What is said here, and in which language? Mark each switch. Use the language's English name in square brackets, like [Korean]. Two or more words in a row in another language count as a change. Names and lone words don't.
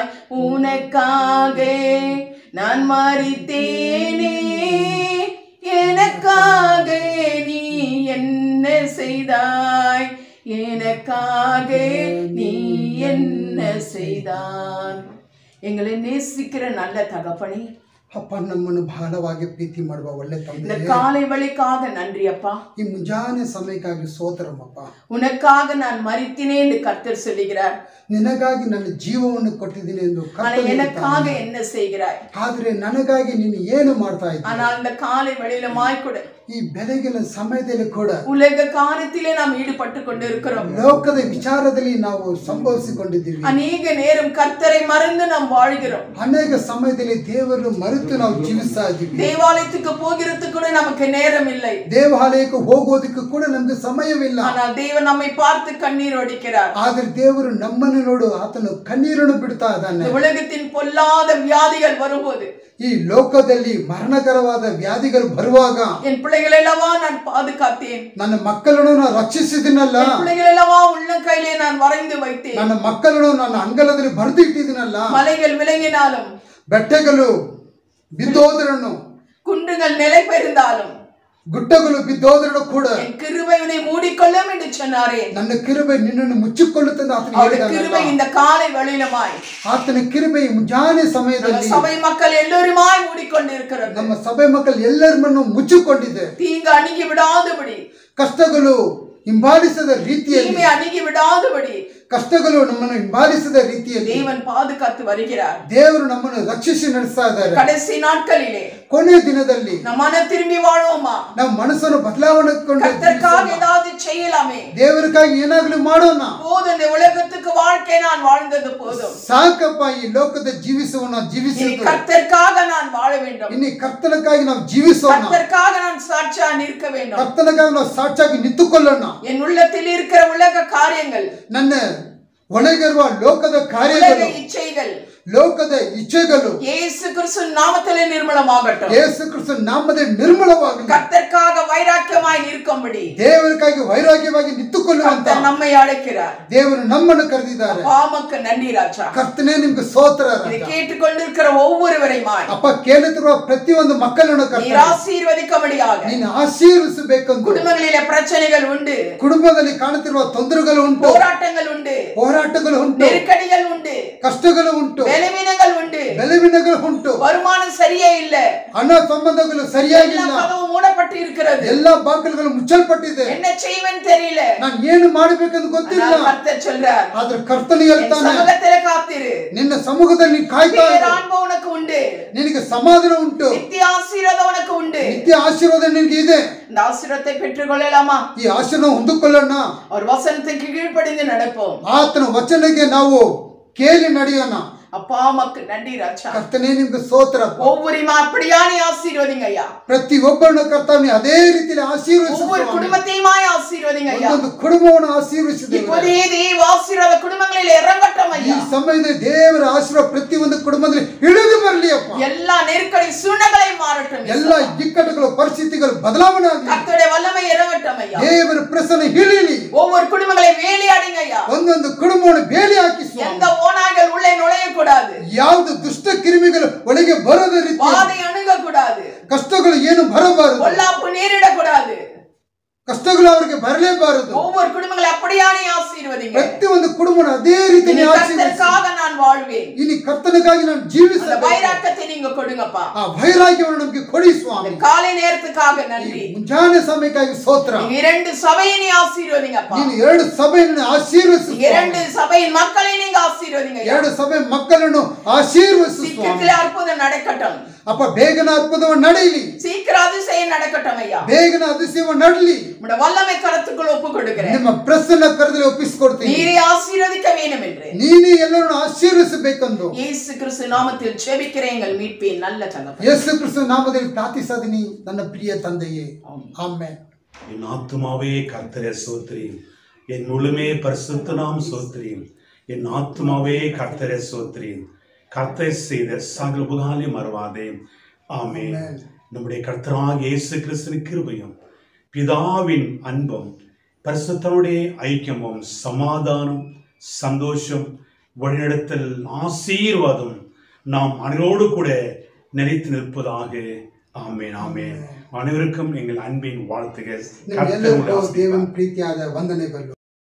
[Tamil] உனக்காக நான் மரித்தேனே, எனக்காக நீ என்ன செய்தாய். எனக்காக நீ என்ன செய்தாய். எங்களை நேசிக்கிற நல்ல தகப்பனே, [Kannada] ಅಪ್ಪ ನಮ್ಮನ್ನು ಬಹಳವಾಗಿ ಪ್ರೀತಿ ಮಾಡುವ ಒಳ್ಳೆ [Tamil] இந்த [Kannada] ತಂದೆ, [Tamil] காலை வழிக்காக நன்றி அப்பா. [Kannada] ಈ ಮುಂಜಾನೆ ಸಮಯಕ್ಕಾಗಿ ಸ್ತೋತ್ರಮಪ್ಪ. [Tamil] உனக்காக நான் மரித்தினேன் என்று கர்த்தர் சொல்லுகிறார். [Kannada] ನಿನಗಾಗಿ ನನ್ನ ಜೀವವನ್ನು ಕೊಟ್ಟಿದ್ದೀನಿ ಎಂದು ಕರ್ತನು [Tamil] எனக்காக என்ன செய்கிறாய்? [Kannada] ಆದರೆ ನನಗಾಗಿ ನೀನು ಏನು ಮಾಡ್ತಾ ಇದ್ದೀಯ? [Tamil] ஆனால் இந்த காலை வழியிலுமாய் கூட [Kannada] ಈ ಬೆಳಗಿನ ಸಮಯದಲ್ಲಿ ಕೂಡ [Tamil] உலக காரியத்திலே நாம் ஈடுபட்டு கொண்டிருக்கிறோம். [Kannada] ಲೋಕದ ವಿಚಾರದಲ್ಲಿ ನಾವು ಸಂಭವಿಸಿಕೊಂಡಿದ್ದೀವಿ. [Tamil] அநேக நேரம் கர்த்தரை மறந்து நாம் வாழ்கிறோம். [Kannada] ಅನೇಕ ಸಮಯದಲ್ಲಿ ದೇವರನ್ನು ಮರೆತು ನಾವು ಜೀವಿಸ್ತಾ ಇದ್ದೀವಿ. [Tamil] தேவாலயத்துக்கு போகிறதுக்கு கூட நமக்கு நேரம் இல்லை. [Kannada] ದೇವಾಲಯಕ್ಕೆ ಹೋಗೋದಕ್ಕೆ ಕೂಡ ನಮಗೆ ಸಮಯವಿಲ್ಲ. [Tamil] ஆனால் தேவன் நம்மை பார்த்து கண்ணீர் வடிக்கிறார். [Kannada] ಆದರೆ ದೇವರು ನಮ್ಮನ್ನು ನೋಡು ಆತನು ಕಣ್ಣೀರನ್ನು ಬಿಡ್ತಾ ಇದ್ದಾನೆ. [Tamil] உலகத்தின் பொல்லாத வியாதிகள் வரும்போது, [Kannada] ಈ ಲೋಕದಲ್ಲಿ ಮರಣಕರವಾದ ವ್ಯಾಧಿಗಳು ಬರುವಾಗ [Tamil] என் பிள்ளைகளெல்லவா நான் பாதுகாத்தேன், [Kannada] ನನ್ನ ಮಕ್ಕಳನ್ನು ನಾನು ರಕ್ಷಿಸಿದಿನಲ್ಲ, [Tamil] என் பிள்ளைகளெல்லவா உள்ள கையிலே நான் வரைந்து வைத்தேன், [Kannada] ನನ್ನ ಮಕ್ಕಳನ್ನು ನನ್ನ ಅಂಗಳದಲ್ಲಿ ಬರೆದು ಇಟ್ಟಿದ್ದೀನಲ್ಲ, [Tamil] மலைகள் விளங்கினாலும் [Kannada] ಬೆಟ್ಟಗಳು ಬಿದ್ದೋದ್ರನ್ನು [Tamil] குன்றுகள் நிலை பெயர்ந்தாலும் [Kannada] ಗುಡ್ಡಗಳು ಬಿದ್ದೋದ್ರೂ ಕೂಡ [Tamil] என் கிருபை உன்னை மூடிக்கொள்ளும் என்று சொன்னாரே. [Kannada] ನನ್ನ ಕಿರುಬೆ ನಿನ್ನನ್ನು ಮುಚ್ಚಿಕೊಳ್ಳುತ್ತದೆ ಆತನು [Tamil] அவருடைய [Kannada] ಹೇಳಿದನಲ್ಲ. [Tamil] கிருபை இந்த காலை வழியிலுமாய் [Kannada] ಆತನ ಕಿರುಬೆ ಮುಂಜಾನೆ [Tamil] நம்ம [Kannada] ಸಮಯದಲ್ಲಿ [Tamil] சபை மக்கள் எல்லோருமாய் மூடிக்கொண்டிருக்கிறது. [Kannada] ನಮ್ಮ ಸಭೆ ಮಕ್ಕಳು ಎಲ್ಲರನ್ನು ಮುಚ್ಚಿಕೊಂಡಿದೆ. [Tamil] தீங்கு அணுகி விடாதபடி, [Kannada] ಕಷ್ಟಗಳು ಹಿಂಬಾಲಿಸದ ರೀತಿಯಲ್ಲಿ, [Tamil] தீமை அணுகி விடாதபடி [Kannada] ಕಷ್ಟಗಳು ನಮ್ಮನ್ನು ಹಿಂಬಾಲಿಸದ ರೀತಿಯಲ್ಲಿ [Tamil] தேவன் பாதுகாத்து வருகிறார். [Kannada] ದೇವರು ನಮ್ಮನ್ನು ರಕ್ಷಿಸಿ ನಡೆಸ್ತಾ ಇದ್ದಾರೆ. [Tamil] கடைசி நாட்களிலே [Kannada] ಕೊನೆಯ ದಿನದಲ್ಲಿ [Tamil] நம்ம மன திரும்பி வாழ்வோமா? [Kannada] ನಾವು ಮನಸ್ಸನ್ನು ಬದಲಾವಣೆ [Tamil] கர்த்தருக்காக ஏதாவது செய்யலாமே? [Kannada] ದೇವರಿಗಾಗಿ ಏನಾಗಲಿ ಮಾಡೋಣ. [Tamil] போதும், இந்த உலகத்துக்கு வாழ்க்கை நான் வாழ்ந்தது போதும். [Kannada] ಸಾಕಪ್ಪ, ಈ ಲೋಕದ ಜೀವಿಸುವ [Tamil] இனி [Kannada] ಜೀವಿಸುವುದು, [Tamil] கர்த்தருக்காக நான் வாழ வேண்டும். [Kannada] ಇನ್ನು ಕರ್ತನಕ್ಕಾಗಿ ನಾವು ಜೀವಿಸೋಣ. [Tamil] கர்த்தருக்காக நான் சாட்சியா நிற்க வேண்டும். [Kannada] ಕರ್ತನಕ್ಕಾಗಿ ನಾವು ಸಾಕ್ಷಿಯಾಗಿ ನಿಂತುಕೊಳ್ಳೋಣ. [Tamil] என் உள்ளத்தில் இருக்கிற உலக காரியங்கள், [Kannada] ನನ್ನ ಒಳಗಿರುವ ಲೋಕದ [Tamil] உலக [Kannada] ಕಾರ್ಯಗಳು, [Tamil] இச்சைகள் [Kannada] ಲೋಕದ ಇಚ್ಛೆಗಳು [Tamil] இயேசு கிறிஸ்து நாமத்திலே நிர்மலமாகட்டும். [Kannada] ಯೇಸು ಕ್ರಿಸ್ತ ನಾಮದಲ್ಲಿ ನಿರ್ಮಲವಾಗಲಿ. [Tamil] கர்த்தருக்காக வைராக்கியமாய் நிற்கும்படி [Kannada] ದೇವರಿಗಾಗಿ ವೈರಾಗ್ಯವಾಗಿ ನಿಂತುಕೊಳ್ಳುವಂತ [Tamil] கர்த்தர் நம்மை அழைக்கிறார். [Kannada] ದೇವರು ನಮ್ಮನ್ನು ಕರೆದಿದ್ದಾರೆ. [Tamil] பாமக்கு நன்றி ராஜா. [Kannada] ಕರ್ತನೇ ನಿಮ್ಗೆ ಸ್ತೋತ್ರ ರಾಜ. [Tamil] இதை கேட்டுக்கொண்டிருக்கிற ஒவ்வொருவரையுமாய் [Kannada] ಅಪ್ಪ, ಕೇಳುತ್ತಿರುವ ಪ್ರತಿಯೊಂದು ಮಕ್ಕಳನ್ನು [Tamil] நீர் [Kannada] ಕರ್ತನೇ [Tamil] ஆசீர்வதிக்கும்படியாக. [Kannada] ನೀನು ಆಶೀರ್ವಿಸಬೇಕೆಂದು. [Tamil] குடும்பங்களிலே பிரச்சனைகள் உண்டு, [Kannada] ಕುಟುಂಬದಲ್ಲಿ ಕಾಣುತ್ತಿರುವ ತೊಂದರೆಗಳು ಉಂಟು, [Tamil] போராட்டங்கள் உண்டு, [Kannada] ಹೋರಾಟಗಳು ಉಂಟು, [Tamil] நெருக்கடிகள் உண்டு, [Kannada] ಕಷ್ಟಗಳು ಉಂಟು, [Tamil] பலவீனங்கள் உண்டு, [Kannada] ಬೆಲೆವಿನಗಳು ಉಂಟು, [Tamil] வருமானம் சரியே இல்ல, [Kannada] ಹಣ ಸಂಬಂಧಗಳು [Tamil] எல்லா [Kannada] ಸರಿಯಾಗಿಲ್ಲ, [Tamil] கதவு மூடப்பட்டு இருக்கிறது, [Kannada] ಎಲ್ಲಾ ಬಾಗಿಲುಗಳು ಮುಚ್ಚಲ್ಪಟ್ಟಿದೆ, [Tamil] என்ன செய்வேன்னு தெரியல. [Kannada] ನಾನು ಏನು ಮಾಡಬೇಕೆಂದು ಗೊತ್ತಿಲ್ಲ. [Tamil] ஆனால் கர்த்தர் சொல்றார், [Kannada] ಆದ್ರೆ ಕರ್ತನು [Tamil] என் [Kannada] ಹೇಳ್ತಾನೆ, [Tamil] சமூகத்திலே காத்திரு, [Kannada] ನಿನ್ನ ಸಮ್ಮುಖದಲ್ಲಿ ಕಾಯ್ತಾ ಇರು. [Tamil] பேரான்பு உனக்கு உண்டு, [Kannada] ನಿನಗೆ ಸಮಾಧಾನ ಉಂಟು, [Tamil] நித்திய ஆசீர்வாதம் உனக்கு உண்டு. [Kannada] ನಿತ್ಯ ಆಶೀರ್ವಾದ ನಿನಗೆ ಇದೆ. [Tamil] இந்த ஆசீர்வாதத்தை பெற்றுக்கொள்ளலாமா? [Kannada] ಈ ಆಶೀರ್ವಾದ ಹೊಂದಿಕೊಳ್ಳೋಣ. [Tamil] அவர் வசனத்துக்கு கீழ்ப்படிந்து நடப்போம். [Kannada] ಆತನ ವಚನಕ್ಕೆ ನಾವು ಕೇಳಿ ನಡೆಯೋಣ. [Tamil] அப்பா மக்கு நன்றி ராஜா. [Kannada] ಕರ್ತನೇ ನಿಮ್ಗೆ ಸ್ತೋತ್ರ. [Tamil] ஒவ்வொருமா அப்படியானே ஆசீர்வதிங்க ஐயா. [Kannada] ಪ್ರತಿಯೊಬ್ಬರನ್ನು ಕರ್ತನೇ ಅದೇ ರೀತಿಯಲ್ಲಿ ಆಶೀರ್ವದಿಸು. [Tamil] ஒவ்வொரு குடும்பத்தையுமாய் ஆசீர்வதிங்க ஐயா. [Kannada] ಒಂದೊಂದು ಕುಟುಂಬವನ್ನು ಆಶೀರ್ವದಿಸಿದ್ದೇವೆ. [Tamil] இப்போதே தேவ ஆசீர்வாத குடும்பங்களில் இறங்கட்டும் [Kannada] ಈ [Tamil] ஐயா. [Kannada] ಸಮಯದಲ್ಲಿ ದೇವರ ಆಶೀರ್ವಾದ ಪ್ರತಿಯೊಂದು ಕುಟುಂಬದಲ್ಲಿ ಇಳಿದು ಬರಲಿ ಅಪ್ಪ. [Tamil] எல்லா நெருக்கடி சூழ்நிலைகளை மாறட்டும். [Kannada] ಎಲ್ಲ ಇಕ್ಕಟ್ಟುಗಳು ಪರಿಸ್ಥಿತಿಗಳು ಬದಲಾವಣೆ ಆಗಲಿ. [Tamil] கர்த்தருடைய வல்லமை இறங்கட்டும் ஐயா. [Kannada] ದೇವರ ಪ್ರಸನ್ನ ಇಳಿಲಿ. [Tamil] ஒவ்வொரு குடும்பங்களை வேலையாடுங்க ஐயா. [Kannada] ಒಂದೊಂದು ಕುಟುಂಬವನ್ನು ಬೇಲಿ ಹಾಕಿಸು. [Tamil] எந்த ஓநாய்கள் உள்ளே நுழைய கூடாது, [Kannada] ಯಾವುದು ದುಷ್ಟ ಕ್ರಿಮಿಗಳು ಒಳಗೆ ಬರದ ರೀತಿ, [Tamil] வாதை அணுக கூடாது, [Kannada] ಕಷ್ಟಗಳು ಏನು ಬರಬಾರದು, [Tamil] பொல்லாப்பு நேரிட கூடாது. [Kannada] ಕಷ್ಟಗಳು ಅವರಿಗೆ ಬರಲೇಬಾರದು. [Tamil] ஒவ்வொரு குடும்பங்களை அப்படியானே ஆசீர்வதிங்க. [Kannada] ಪ್ರತಿಯೊಂದು ಕುಟುಂಬವನ್ನು ಅದೇ ರೀತಿ [Tamil] இனி கர்த்தருக்காக நான் வாழ்வேன். [Kannada] ಇನ್ನು ಕರ್ತನಿಗಾಗಿ ನಾನು [Tamil] அந்த [Kannada] ಜೀವಿಸಬೇಕು. [Tamil] வைராக்கத்தை நீங்க கொடுங்கப்பா. [Kannada] ಆ ವೈರಾಗ್ಯವನ್ನು ನಮಗೆ ಕೊಡಿ ಸ್ವಾಮಿ. [Tamil] இந்த காலை நேரத்துக்காக நன்றி. [Kannada] ಮುಂಜಾನೆ ಸಮಯಕ್ಕಾಗಿ ಸ್ತೋತ್ರ. [Tamil] நீங்க இரண்டு சபையை நீ ஆசீர்வதிங்கப்பா. [Kannada] ನೀನು ಎರಡು ಸಭೆಯನ್ನು ಆಶೀರ್ವದಿಸು. [Tamil] இரண்டு சபையின் மக்களை நீங்க ஆசீர்வதிங்க. [Kannada] ಎರಡು ಸಭೆ ಮಕ್ಕಳನ್ನು ಆಶೀರ್ವದಿಸು ಸ್ವಾಮಿ. [Tamil] சீக்கிரத்தில் அற்புதம் நடக்கட்டும். [Kannada] ಅಪ್ಪ, ಬೇಗನ ಅದ್ಭುತವನ್ನು ನಡೆಯಲಿ. [Tamil] சீக்கிரம் அதிசயம் நடக்கட்டும் ஐயா. [Kannada] ಬೇಗನ அதிசಯವನ್ನು ನಡಲಿ. [Tamil] உம்முடைய வல்லமை கரத்துக்குள் ஒப்பு கொடுக்கிறேன். [Kannada] ನಿಮ್ಮ ಪ್ರಸನ್ನ ಕರದಲ್ಲಿ ಒಪ್ಪಿಸಿಕೊಡ್ತೀನಿ. [Tamil] நீரே ஆசீர்வதிக்க வேண்டும் என்று [Kannada] ನೀನೇ ಎಲ್ಲರನ್ನು ಆಶೀರ್ವಿಸಬೇಕೆಂದು [Tamil] இயேசு கிறிஸ்து நாமத்தில் ஜெபிக்கிறேன் எங்கள் மீட்பின் நல்ல தகப்பனே. [Kannada] ಯೇಸು ಕ್ರಿಸ್ತ ನಾಮದಲ್ಲಿ ಪ್ರಾರ್ಥಿಸಿದೀನಿ ನನ್ನ ಪ್ರಿಯ ತಂದೆಯೇ, ಆಮೆನ್. [Tamil] என் ஆத்துமாவே கர்த்தரை சோத்ரி, என் முழுமே பரிசுத்த நாம் சோத்ரி, என் ஆத்துமாவே கர்த்தரை சோத்ரி, கர்த்தர் செய்த சகல உபகாரங்களையும் மறவாதே. ஆமென். நம்முடைய கர்த்தராகிய இயேசு கிறிஸ்துவின் கிருபையும் பிதாவின் அன்பும் பரிசுத்தனுடைய ஐக்கியமும் சமாதானம் சந்தோஷம் வழிநடத்தல் ஆசீர்வாதம் நாம் அனைவரோடு கூட நிலைத்து நிற்பதாக. ஆமென். ஆமென். அனைவருக்கும் எங்கள் அன்பின் வாழ்த்துகள். [Kannada] ನಿಮ್ಮೆಲ್ಲರಿಗೂ ದೇವರ ಪ್ರೀತಿಯಾದ ವಂದನೆಗಳು.